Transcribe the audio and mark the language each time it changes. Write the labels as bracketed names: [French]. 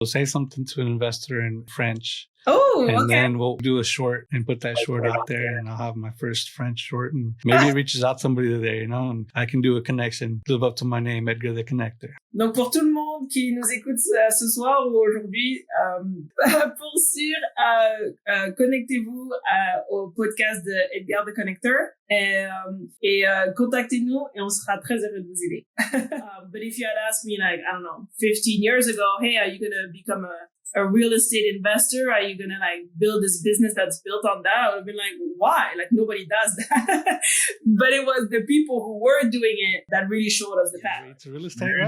[English] We'll say something to an investor in French. Oh, and okay. then we'll do a short and put that short out there, and I'll have my first French short, and maybe it reaches out somebody there, and I can do a connection, live up to my name, Edgar the Connector. [French] Donc, pour tout le monde qui nous écoute ce soir ou aujourd'hui, pour sûr, connectez-vous au podcast de Edgar the Connector et contactez-nous et on sera très heureux de vous aider. [English] But if you had asked me, like, I don't know, 15 years ago, hey, are you going to become a real estate investor? Are you going to like build this business that's built on that? I would have been like, why? Like nobody does that. But it was the people who were doing it that really showed us the path. It's real estate, right?